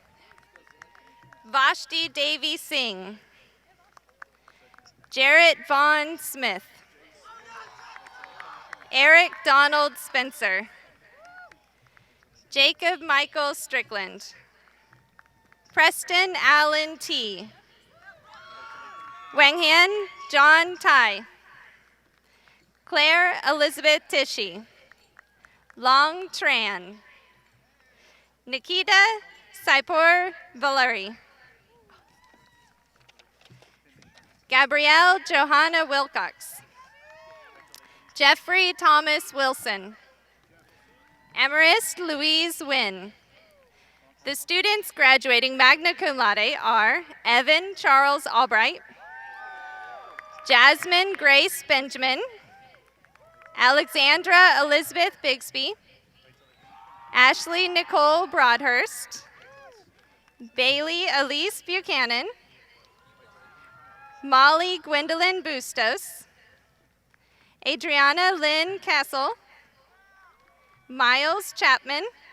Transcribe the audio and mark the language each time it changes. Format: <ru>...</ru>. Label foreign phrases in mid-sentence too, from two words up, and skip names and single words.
<en>Vashti Davy Singh. Jarrett Vaughn Smith. Eric Donald Spencer. Jacob Michael Strickland. Preston Allen T. Wanghan John Tai. Claire Elizabeth Tishy. Long Tran. Nikita Saipur Valeri. Gabrielle Johanna Wilcox. Jeffrey Thomas Wilson. Amarist Louise Wynn. The students graduating</en> <la>magna cum laude</la> <en>are Evan Charles Albright, Jasmine Grace Benjamin, Alexandra Elizabeth Bigsby, Ashley Nicole Broadhurst, Bailey Elise Buchanan, Molly Gwendolyn Bustos, Adriana Lynn Castle, Miles Chapman,</en>